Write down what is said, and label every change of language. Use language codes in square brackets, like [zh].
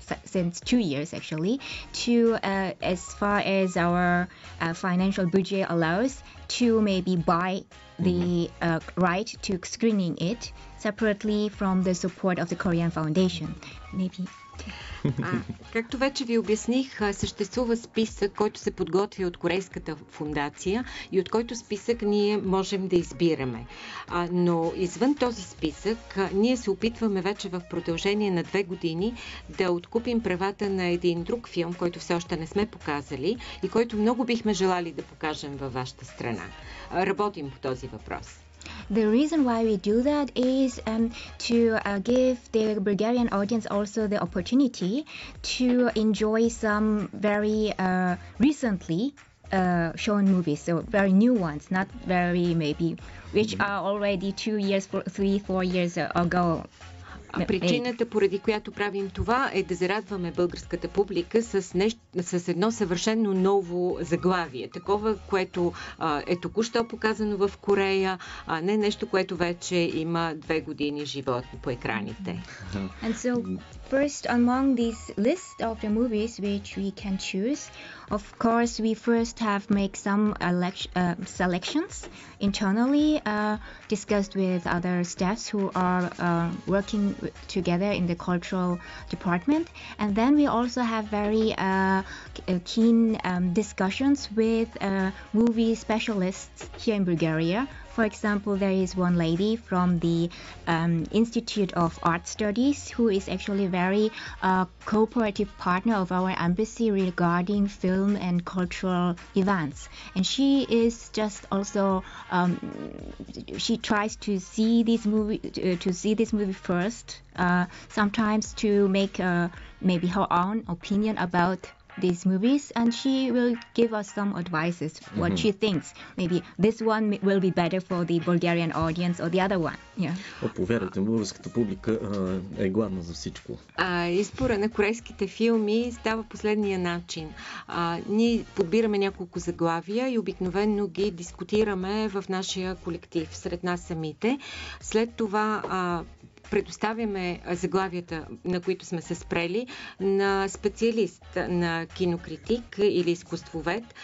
[en] since 2 years actually to as far as our financial budget allows to maybe buy the right to screening it separately from the support of the Korean Foundation. Maybe. [bg] Както вече ви обясних, съществува списък, който се подготвя от Корейската фундация и от който списък ние можем да избираме. Но извън този списък, ние се опитваме вече в продължение на 2 години да откупим правата на един друг филм, който все още не сме показали и който много бихме желали да покажем във вашата страна. Работим по този въпрос. [en] The reason why we do that is to give the Bulgarian audience also the opportunity to enjoy some very recently shown movies, so very new ones, not very maybe which are already 2 years, 3-4 years ago. [bg] Причината, поради която правим това, е да зарадваме българската публика с едно съвършено ново заглавие. Такова, което е току-що показано в Корея, а не нещо, което вече има 2 години живот по екраните. [en] And so first among this list of the movies which we can choose, of course we first have make some selections internally, discussed with other staffs who are working together in the cultural department, and then we also have very keen discussions with movie specialists here in Bulgaria. For example, there is one lady from the Institute of Art Studies who is actually very cooperative partner of our embassy regarding film and cultural events. And she is just also she tries to see this movie first, sometimes to make maybe her own opinion about these movies, and she will give us some advices what she thinks. Maybe this one will be better for the Bulgarian audience or the other one. Yeah. [bg] Повярвайте, българската публика е гладна за всичко. Избора на корейските филми става последния начин. Ние подбираме няколко заглавия и обикновено ги дискутираме в нашия колектив, сред нас самите. След това предоставяме заглавията, на които сме се спрели, на специалист, на кинокритик или изкуствовед.